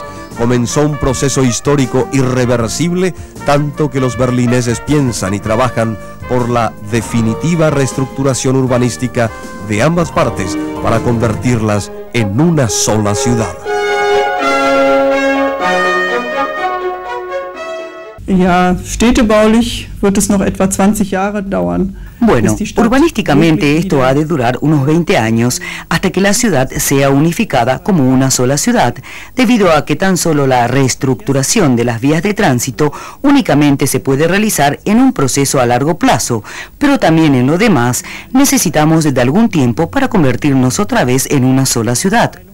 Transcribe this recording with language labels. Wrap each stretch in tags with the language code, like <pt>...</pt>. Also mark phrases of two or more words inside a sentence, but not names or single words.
<es>Comenzó un proceso histórico irreversible, tanto que los berlineses piensan y trabajan por la definitiva reestructuración urbanística de ambas partes para convertirlas en una sola ciudad.</es> <de>Ja, städtebaulich wird es noch etwa 20 Jahre dauern.</de> <es>Bueno, urbanísticamente esto ha de durar unos 20 años hasta que la ciudad sea unificada como una sola ciudad, debido a que tan solo la reestructuración de las vías de tránsito únicamente se puede realizar en un proceso a largo plazo, pero también en lo demás necesitamos de algún tiempo para convertirnos otra vez en una sola ciudad.</es>